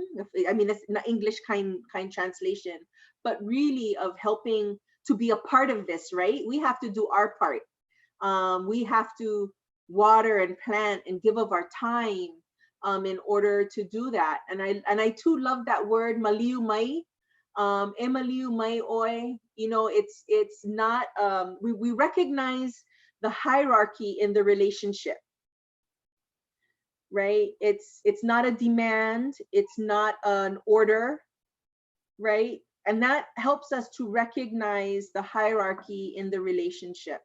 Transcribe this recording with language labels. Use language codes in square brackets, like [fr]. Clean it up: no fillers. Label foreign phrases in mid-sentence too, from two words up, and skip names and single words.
[en] I mean, that's not English kind translation, but really of helping to be a part of this, right? We have to do our part. We have to water and plant and give of our time in order to do that. And I too love that word [haw] maliu mai, e maliu mai oi. [en] It's not, we recognize the hierarchy in the relationship, right? It's not a demand, it's not an order, right? And that helps us to recognize the hierarchy in the relationship.